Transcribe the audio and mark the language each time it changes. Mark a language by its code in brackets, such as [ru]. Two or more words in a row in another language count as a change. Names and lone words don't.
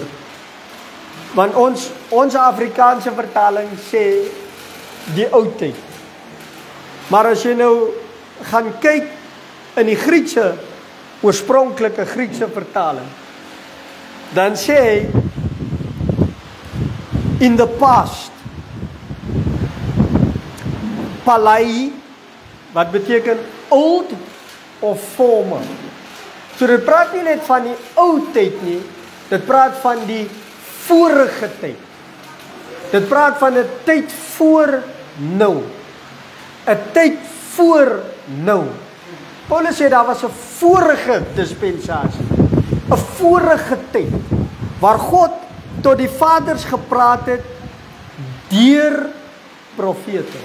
[af] Want ons Afrikaanse vertaling sê die ou tyd. Maar as jy nou gaan kyk in die Griekse, oorspronklike Griekse vertaling, dan sê hy [en] in the past. [af] Palai, wat beteken old of former. So dit praat nie net van die ou tyd nie, dit praat van die vorige tyd. Dit praat van 'n tyd voor nou. 'n tyd voor nou. Paulus sê daar was 'n vorige dispensasie, 'n vorige tyd waar God tot die vaders gepraat het deur profete.